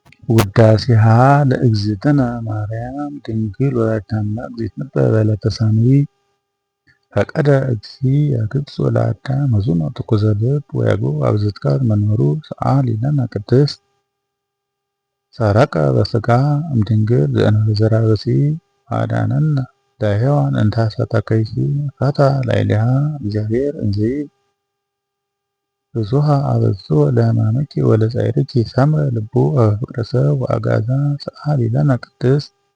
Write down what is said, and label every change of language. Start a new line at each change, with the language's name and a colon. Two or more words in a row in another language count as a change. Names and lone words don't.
Geez: ውዳሴሃ ለእግዝእትነ ማርያም ድንግል ወላዲተ አምላክ ዘይትነበብ በዕለተ ሰኑይ ፈቀደ እግዚእ ያግብፅ ለአዳም ሕዙነ ትኩዘ ልብ ወያግብእ አብዝትካት መንበሩ ሰአሊ ለነ ቅድስት ሰረቀ በሥጋ እምድንግል ዘእንበለ ዘርአ ብእሲ ወአዳነነ ለሔዋን እንተ ሐሰተ ከይሲ ፈትሐ ላዕሌሃ እግዚአብሔር እንዘይብል ብዙኃ አበዝሖ ለሕማምኪ ወለጻዕርኪ ሰምረ ልቡ በፍቅረ ሰብ ወአግዓዛ ሰአሊ ለነ ቅድስት